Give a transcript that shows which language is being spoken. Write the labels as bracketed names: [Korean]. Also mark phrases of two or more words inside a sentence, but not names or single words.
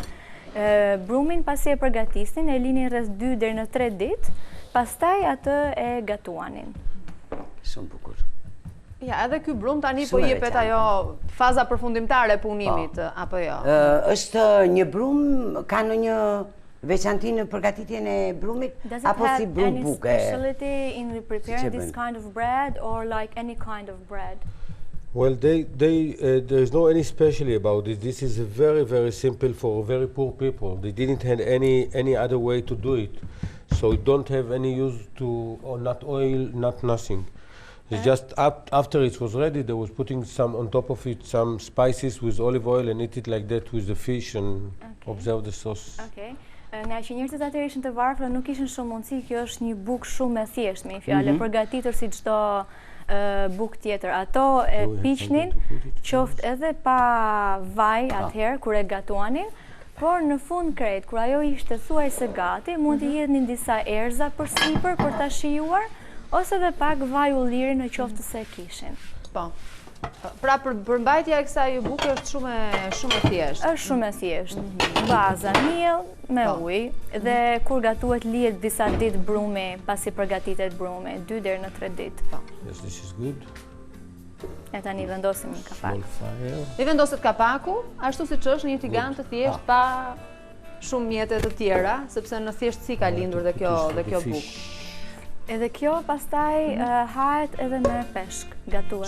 [Albanian] Brumin pasi e përgatisnin, e linin rreth 2 deri në 3 ditë, pastaj atë e gatuanin. Shumë bukur. Ja, edhe ky brum tani po jepet ajo faza përfundimtare e punimit, apo jo? Është një brum, ka ndonjë veçanti në përgatitjen e brumit, apo si brum buke? [English] Does it have any specialty in preparing this kind of bread, or like any kind of bread? Well, there is no any specialty about it. This is very simple for very poor people. They didn't have any other way to do it, so it don't have any use to, or not oil, not nothing. It's just after it was ready, they was putting some on top of it, some spices with olive oil, and eat it like that with the fish and observe the sauce. Okay. [Albanian] Nga që njerëzit atëherë ishin të varfër, nuk kishin shumë mundësi, kjo është një bukë shumë e thjeshtë, me fjalë, përgatitur si çdo bukë tjetër. Ato e piqnin, qoftë edhe pa vaj atëherë kur e gatuanin, por në fund krejt, kur ajo ishte thuajse gati, mund të jepnin disa erza përsipër për ta shijuar, ose edhe pak vaj ulliri në qoftë se kishin. Po. Pra përmbajtja e kësaj buke është shumë e thjeshtë. Është shumë e thjeshtë. Baza miell me ujë dhe kur gatuhet lihet disa ditë brumi pasi përgatitet brumi, 2 deri në 3 ditë. Po. [English] Yes, this is good. [Albanian] E tani vendosim një kapak. I vendoset kapaku, ashtu siç është një tigan të thjeshtë pa shumë mjete të tjera, sepse në thjeshtësi ka lindur dhe kjo bukë. Edhe kjo pastaj hahet edhe me peshk, gatuhet.